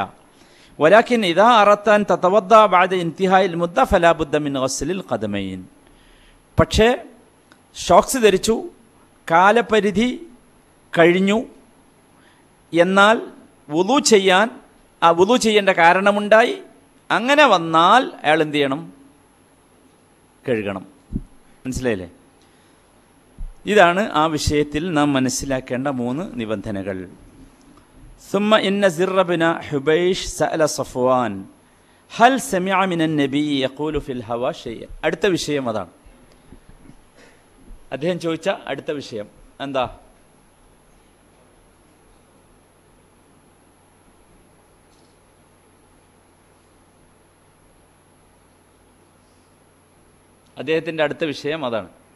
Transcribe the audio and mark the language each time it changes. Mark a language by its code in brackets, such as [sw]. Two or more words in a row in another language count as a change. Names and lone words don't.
[ar] ولكن إذا أرادت أن تتوضأ بعد انتهاء المدة فلا بد من غسل القدمين, [ml] പക്ഷേ ഷോക്സ് ധരിച്ചു, കാലപരിധി കഴിഞ്ഞു, എന്നാൽ വുളു ചെയ്യാൻ, ആ വുളു ചെയ്യേണ്ട കാരണമുണ്ടായി, അങ്ങനെ വന്നാൽ അയാൾ എന്ത് ചെയ്യണം? കഴുകണം. മനസ്സിലായില്ലേ? ഇതാണ് ആ വിഷയത്തിൽ നാം മനസ്സിലാക്കേണ്ട 3 നിബന്ധനകൾ. [ar] ثم إن زر بن حبيش سأل صفوان هل سمع من النبي يقول في الهوى شيئا. [ml] അടുത്ത വിഷയം അതാണ്. അദ്ദേഹം ചോദിച്ച അടുത്ത വിഷയം എന്താ? അദ്ദേഹത്തിൻ്റെ അടുത്ത വിഷയം അതാണ്.